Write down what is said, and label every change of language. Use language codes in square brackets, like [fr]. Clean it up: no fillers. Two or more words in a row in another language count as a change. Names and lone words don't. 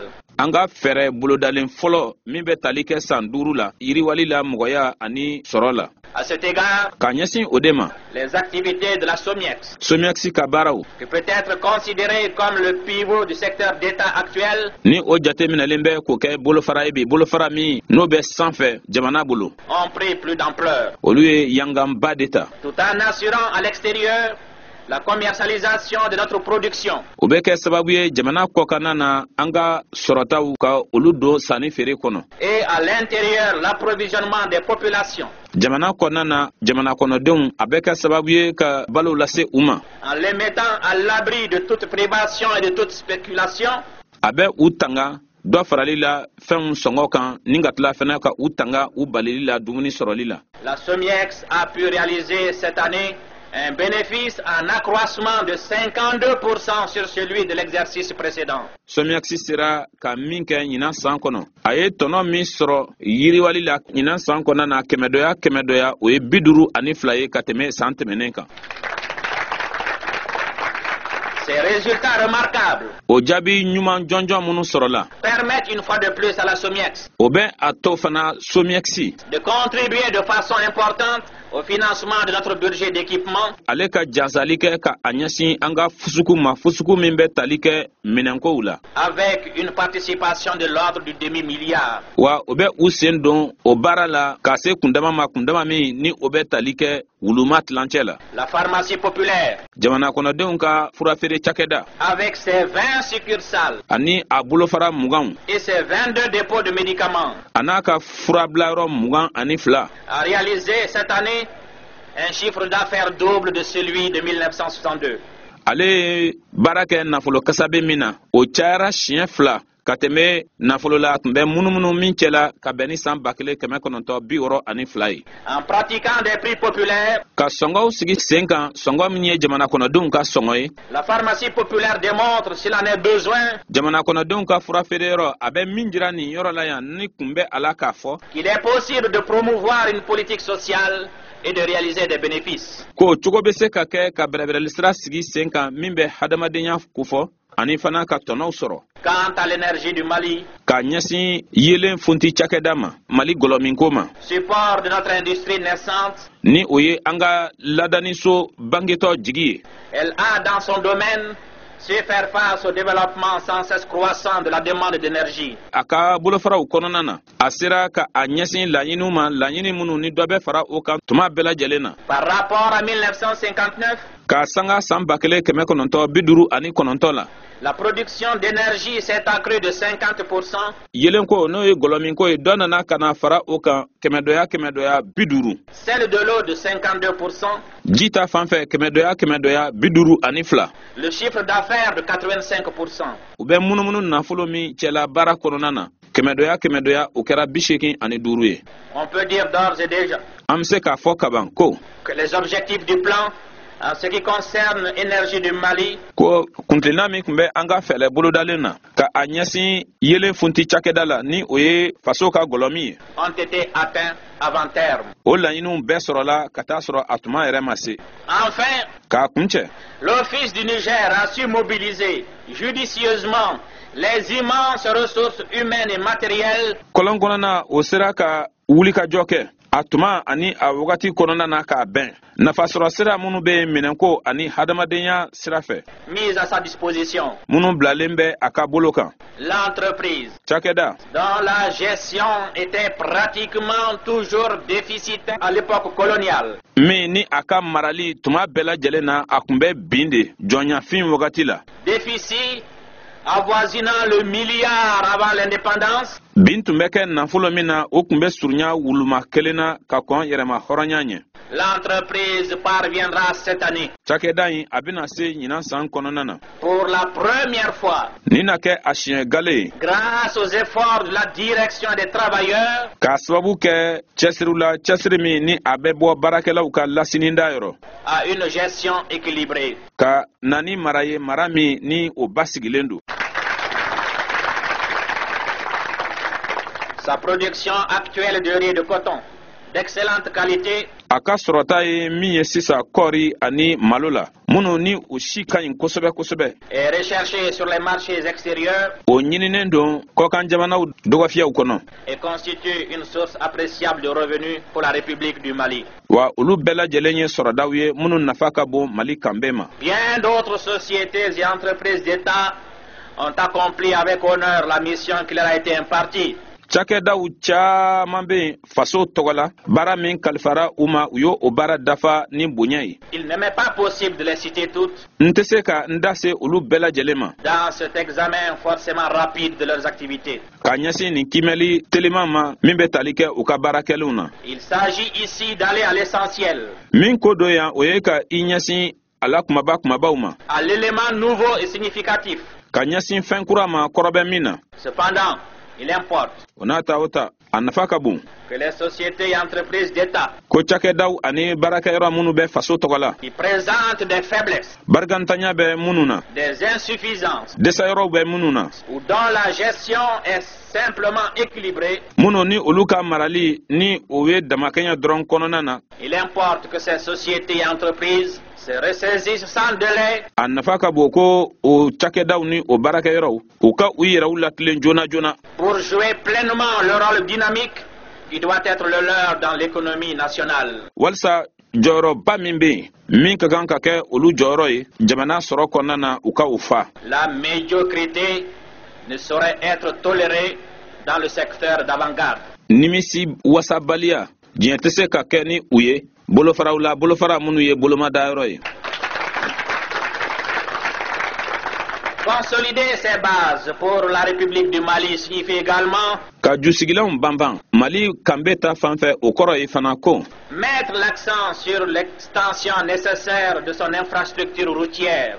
[bm] An ka fɛɛrɛ bolodalen fɔlɔ min bɛ tali kɛ san 5 la yiriwali la mɔgɔya ani sɔrɔ la. [fr] À cet égard, [bm] ka ɲɛsin o de ma. [fr] Les activités de la [bm] SOMIEX ka baaraw. [fr] Qui peut être considéré comme le pivot du secteur d'État actuel. [bm] Ni o jateminɛlen bɛ k'o kɛ bolofara ye bi bolofara min n'o bɛ sanfɛ jamana bolo. [fr] Ont pris plus d'ampleur. [bm] Olu ye yanganba de ta. [fr] Tout en assurant à l'extérieur la commercialisation de notre production. [bm] O bɛ kɛ sababu ye jamana kɔkanna na an ka sɔrɔtaw ka olu don sanni feere kɔnɔ. [fr] Et à l'intérieur l'approvisionnement des populations. [bm] Jamana kɔnɔna na jamana kɔnɔdenw a bɛ kɛ sababu ye ka balo lase u ma. [fr] En les mettant à l'abri de toute privation et de toute spéculation. [bm] A bɛ u tanga dɔ farali la fɛnw sɔngɔ kan ni ka tila fana ka u tanga u balili la dumuni sɔrɔli la. [fr] La SOMIEX a pu réaliser cette année Un bénéfice en accroissement de 52% sur celui de l'exercice précédent. [bm] Somiaksi sera ka min kɛ ɲinan san kɔnɔ a ye tɔnɔ min sɔrɔ yiriwali la ɲinan san kɔnɔ na kɛmɛdɔya o ye 52 ye ka tɛmɛ san tɛmɛnen kan. [fr] Ces résultats remarquables [bm] o jaabi ɲuman jɔnjɔn minnu sɔrɔla [fr] permettent une fois de plus à la SOMIEX [bm] o bɛ a to fana Somiaksi [fr] de contribuer de façon importante au financement de notre budget d'équipement [bm] ale ka jansali kɛ ka a ɲɛsin an ka fusuku ma fusuku min bɛ tali kɛ minɛnkow la [fr] avec une participation de l'ordre du demi-milliard. [bm] wa o bɛ u sen don o baara la ka se kundama ma kundama min ni o bɛ tali kɛ wuluma tilancɛ la. [fr] La pharmacie populaire [bm] jamana kɔnɔdenw ka furafeere cakɛda [fr] avec ses 20 succursales [bm] ani a bolofara 20 [fr] et ses 22 dépôts de médicaments [bm] a n'a ka furabilayɔrɔ 22 [fr] a réalisé cette année un chiffre d'affaires double de celui de 1962. [bm] ale ye baara kɛ nafolo kasabe min na o cayara siɲɛ 2 ka tɛmɛ nafolo la tun bɛ munumunu min cɛla ka bɛn ni san 1962 ye. [fr] En pratiquant des prix populaires, [bm] ka sɔngɔw sigi sen kan sɔngɔ min ye jamana kɔnɔdenw ka sɔngɔ ye. [fr] la pharmacie populaire démontre, s'il en est besoin, [bm] jamana kɔnɔdenw ka furafeereyɔrɔ a bɛ min jira nin yɔrɔ la yan ni kun bɛ a la k'a fɔ [fr] qu'il est possible de promouvoir une politique sociale et de réaliser des bénéfices. [bm] ko cogo bɛ se ka kɛ ka bɛrɛbɛrɛli sira sigi sen kan min bɛ hadamadenya kofɔ ani fana ka tɔnɔw sɔrɔ. [fr] Quant à l'énergie du Mali, [bm] ka ɲɛsin yelen funti cakɛda ma Mali gɔlɔminko ma [fr] support de notre industrie naissante, [bm] ni o ye an ka ladaniso bangetɔ jigi ye. [fr] elle a dans son domaine su faire face au développement sans cesse croissant de la demande d'énergie. [bm] a ka bolofaraw kɔnɔna na a sera ka a ɲɛsin laɲiniw ma laɲini minnu ni dɔ bɛ fara o kan tuma bɛɛ lajɛlen na. [fr] Par rapport à 1959, [bm] ka sanga san 1959 la [fr] la production d'énergie s'est accrue de 50%. [bm] yelen ko n'o ye gɔlɔminko ye dɔ nana ka na fara o kan kɛmɛdɔya 50. [fr] Celle de l'eau de 52%. [bm] ji ta fan fɛ kɛmɛdɔya 52. [fr] Le chiffre d'affaires de 85%. [bm] u bɛ munumunu nafolo min cɛla baara kɔnɔna na kɛmɛdɔya o kɛra 85 ye. [fr] On peut dire d'ores et déjà [bm] an bɛ se k'a fɔ kaban ko [fr] que les objectifs du plan en ce qui concerne l'énergie du Mali [bm] ko kuntilenna min tun bɛ an ka fɛɛrɛ bolodalen na ka a ɲɛsin yelen funti cakɛda la ni o ye faso ka gɔlɔmi ye [fr] ont été atteints avant terme. [bm] o laɲiniw bɛɛ sɔrɔla ka taa sɔrɔ a tuma yɛrɛ ma se. [fr] Enfin, [bm] k'a kuncɛ [fr] l'Office du Niger a su mobiliser judicieusement les immenses ressources humaines et matérielles [bm] kɔlɔn kɔnɔna o sera ka wulikajɔ kɛ a tuma ani a wagati kɔnɔna na k'a bɛn nafasɔrɔ sira minnu bɛ minɛnko ani hadamadenya sira fɛ [fr] mises à sa disposition. [bm] minnu bilalen bɛ a ka bolo kan. [fr] L'entreprise [bm] cakɛda [fr] dont la gestion était pratiquement toujours déficitaire à l'époque coloniale [bm] min ni a ka marali tuma bɛɛ lajɛlen na a tun bɛ bin de jɔnyafin wagati la. [fr] déficit avoisinant le milliard avant l'indépendance, [bm] bin tun bɛ kɛ nafolo min na o tun bɛ surunya wuluma kelen na ka kɔn yɛrɛma hɔrɔnya ɲɛ. [fr] l'entreprise parviendra cette année, [bm] cakɛda in a bɛna se ɲinan san kɔnɔna na [fr] pour la première fois, [bm] ni na kɛ a siɲɛ gale ye [fr] grâce aux efforts de la direction des travailleurs, [bm] k'a sababu kɛ cɛsiriw la cɛsiri min ni a bɛ bɔ baarakɛlaw ka lasininda yɔrɔ [fr] à une gestion équilibrée. [bm] ka na ni mara ye mara min ni o basigilen don. [fr] Sa production actuelle de riz de coton d'excellente qualité [bm] a ka sɔrɔta ye min ye sisan kɔɔri ani malo la minnu ni o si ka ɲi kosɛbɛ kosɛbɛ [fr] est recherchée sur les marchés extérieurs [bm] o ɲininen don kɔkan jamanaw dɔgɔfiyaw kɔnɔ [fr] et constitue une source appréciable de revenus pour la République du Mali. [bm] wa olu bɛɛ lajɛlen ye sɔrɔdaw ye minnu nafa ka bon Mali kan bɛɛ ma. [fr] Bien d'autres sociétés et entreprises d'État ont accompli avec honneur la mission qui leur a été impartie. [bm] cakɛdaw caaman bɛ yen faso tɔgɔ la baara min kalifara u ma u y'o baara dafa ni bonya ye. [fr] Il n'est même pas possible de les citer toutes [bm] n tɛ se ka n da se olu bɛɛ lajɛlen ma [fr] dans cet examen forcément rapide de leurs activités. [bm] ka ɲɛsin nin kimɛli teliman ma min bɛ tali kɛ u ka baarakɛlenw na. [fr] Il s'agit ici d'aller à l'essentiel, [bm] min ko dɔ yan o ye ka i ɲɛsin a la kumabaw ma [fr] à l'élément nouveau et significatif. [bm] ka ɲɛsin fɛn kura ma kɔrɔbɛ min na. [fr] Cependant, il importe [bm] o n'a ta o ta a nafa ka bon. [fr] Que les sociétés et entreprises d'État [bm] Ko cakɛdaw ani baarakɛyɔrɔ minnu bɛ faso tɔgɔ la, [fr] qui présentent des faiblesses, [bm] barikantanya bɛ minnu na, [fr] des insuffisances [bm] dɛsɛyɔrɔw bɛ minnu na, [fr] ou dont la gestion est simplement équilibrée, [bm] minnu ni olu ka marali ni o ye damakɛɲɛ dɔrɔn kɔnɔna na, [fr] il importe que ces sociétés et entreprises se ressaisissent sans délai [bm] a nafa ka bon ko o cakɛdaw ni o baarakɛyɔrɔw u ka u yɛrɛw latilen joona joona [fr] pour jouer pleinement le rôle dynamique qui doit être le leur dans l'économie nationale. [bm] walisa jɔyɔrɔba min bɛ yen min ka kan ka kɛ olu jɔyɔrɔ ye jamana sɔrɔ kɔnɔna na u ka o fa. [fr] La médiocrité ne saurait être tolérée dans le secteur d'avant-garde. [bm] nimisi wasabaliya diɲɛ tɛ se ka kɛ ni u ye bolofaraw la bolofara minnu ye bolomadayɔrɔ ye. [fr] Consolider ces bases pour la République du Mali signifie également [bm] ka jusigilanw banban mali kanbe ta fanfɛ o kɔrɔ ye fana ko [fr] mettre l'accent sur l'extension nécessaire de son infrastructure routière.